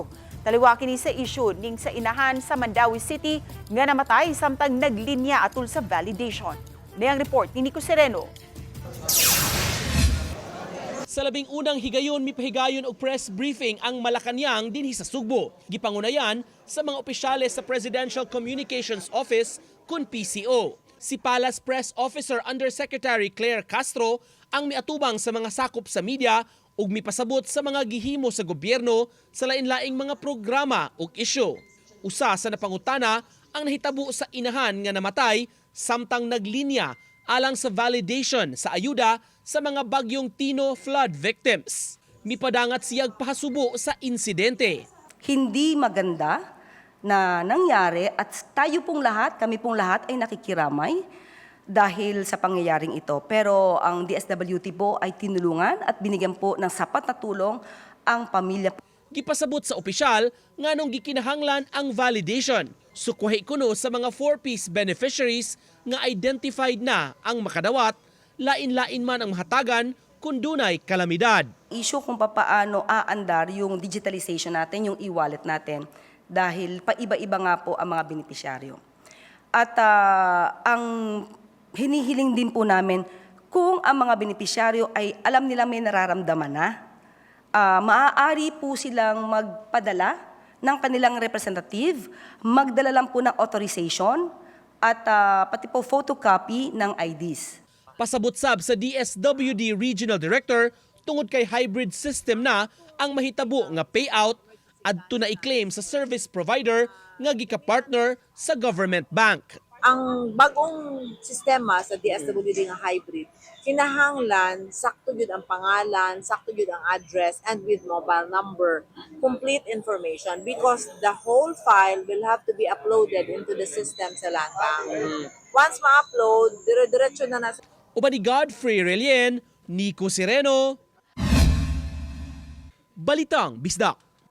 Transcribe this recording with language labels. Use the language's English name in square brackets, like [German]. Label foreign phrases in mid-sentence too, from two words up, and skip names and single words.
[Cebuano] Taliwa kini sa issue ning sa inahan sa Mandawi City nga namatay samtang naglinya atul sa validation. Niyang report ni Nico Sereno. Sa labing unang higayon, mipahigayon og press briefing ang Malacanang dinhi sa Sugbo. Gipangunayan sa mga opisyales sa Presidential Communications Office kun PCO. Si Palace Press Officer Undersecretary Claire Castro ang miatubang sa mga sakop sa media ug mipasabot sa mga gihimo sa gobyerno sa lain-laing mga programa ug isyu. Usa sa napangutana ang nahitabo sa inahan nga namatay samtang naglinya alang sa validation sa ayuda sa mga bagyong Tino [English] flood victims. [Cebuano] Mipadangat siyag pahasubo sa insidente. [Filipino] Hindi maganda na nangyari at tayo pong lahat, kami pong lahat ay nakikiramay dahil sa pangyayaring ito. Pero ang DSWD po ay tinulungan at binigyan po ng sapat na tulong ang pamilya. [Cebuano] Gipasabot sa opisyal nganong gikinahanglan ang validation. Sukwahi kuno sa mga 4-piece beneficiaries nga identified na ang makadawat, lain-lain man ang mahatagan kung dunay kalamidad. [Filipino] Issue kung paano aandar yung digitalization natin, yung e-wallet natin, dahil paiba-iba nga po ang mga benepisyaryo. At ang hinihiling din po namin, kung ang mga benepisyaryo ay alam nila may nararamdaman na, maaari po silang magpadala ng kanilang representative, magdala lang po ng authorization, at pati po photocopy ng IDs. [Cebuano] Pasabot sab sa DSWD Regional Director tungod kay hybrid system na ang mahitabo nga payout adto na i-claim sa service provider nga gika-partner sa government bank. Ang bagong sistema sa DSWD nga hybrid, kinahanglan sakto gyud ang pangalan, sakto gyud ang address, [English] and with mobile number, complete information because the whole file will have to be uploaded into the system sa land bank. [Cebuano] Once ma-upload, dire-diretso na na. Uban ni Godfrey Relien, Nico Sereno, Balitang Bisdak.